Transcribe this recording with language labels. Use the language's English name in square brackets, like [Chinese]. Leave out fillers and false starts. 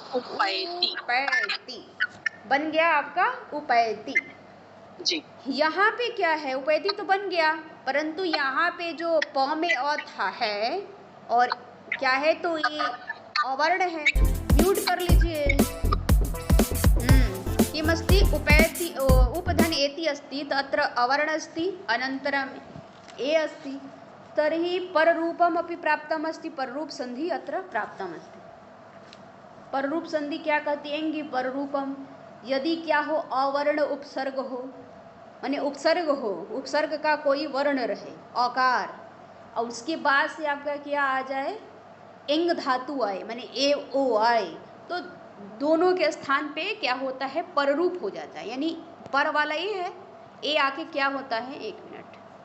[Hindi] उपैति बन गया आपका, उपैति जी। यहाँ पे क्या है, उपैति तो बन गया, परंतु यहाँ पे जो प में अ था है और क्या है, तो ये अवर्ण है, म्यूट कर लीजिए। [Sanskrit] किमस्ति, उपैति, उपधन एति अस्ति, तत्र अवर्ण अस्ति, अनन्तरम् ए अस्ति, तर्हि पररूपम् अपि प्राप्तम् अस्ति, पररूप संधि अत्र प्राप्तम् अस्ति। [Hindi] पररूप संधि क्या कहती है कि पररूपम, यदि क्या हो, अवर्ण उपसर्ग हो, माने उपसर्ग हो, उपसर्ग का कोई वर्ण रहे, अकार, और उसके बाद से आपका क्या आ जाए, एंग धातु आए, माने ए ओ आए, तो दोनों के स्थान पे क्या होता है, पररूप हो जाता है, यानी पर वाला ये है, ए आके क्या होता है, एक मिनट,